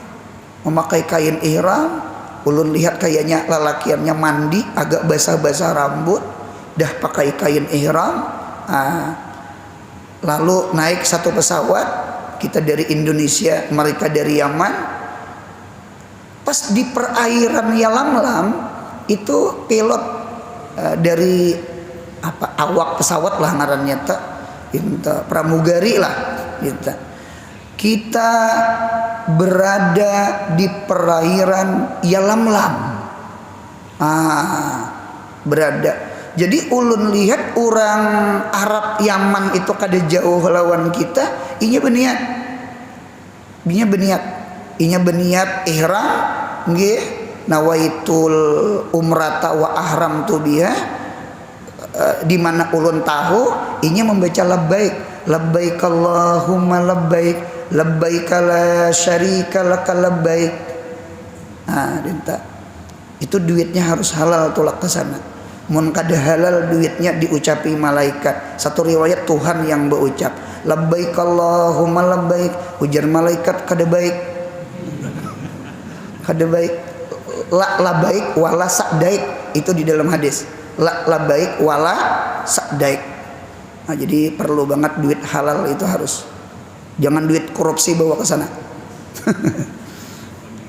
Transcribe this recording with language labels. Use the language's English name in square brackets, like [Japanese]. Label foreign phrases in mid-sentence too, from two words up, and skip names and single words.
[Banjar] Ulun lihat kayaknya lelakiannya mandi agak basah-basah rambut, dah pakai kain ihram. [Indonesian] Lalu naik satu pesawat, kita dari Indonesia, mereka dari Yaman. [Banjar] Pas di perairan Yalamlam itu pilot dari awak pesawat lah ngarannya pramugari lah gitu. [Indonesian] Kita berada di perairan Yalamlam. Berada. [Banjar] Jadi ulun lihat orang Arab Yaman itu kada jauh lawan kita, inya beniat ihram nggih, [Arabic] نويت العمرة وأحرمت بها. [Banjar] Di mana ulun tahu inya membaca [Arabic] لبيك اللهم لبيك لا شريك لك لبيك. [Banjar] Itu duitnya harus halal tulak ke sana. Mun kada halal duitnya diucapi malaikat. [Indonesian] Satu riwayat Tuhan yang berucap [Arabic] لبيك اللهم لبيك, [Banjar] ujar malaikat kada baik [Arabic] لا لبيك ولا سعديك, [Banjar] itu di dalam hadis [Arabic] لا لبيك ولا سعديك. [Indonesian] Nah, jadi perlu banget duit halal itu harus, jangan duit korupsi bawa ke sana.